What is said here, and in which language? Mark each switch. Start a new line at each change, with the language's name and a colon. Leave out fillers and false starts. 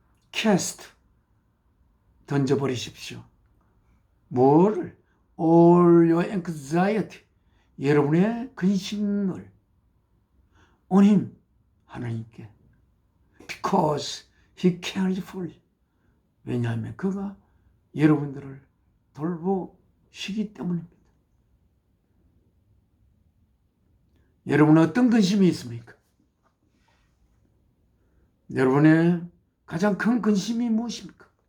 Korean: 캐스트, 던져버리십시오. 뭐를?
English: All your anxiety,
Korean: 여러분의 근심을
English: on him,
Korean: 하나님께.
English: Because he cares for you.
Korean: 왜냐하면 그가 여러분들을 돌보시기 때문입니다. 여러분은 어떤 근심이 있습니까? 여러분의 가장 큰 근심이 무엇입니까?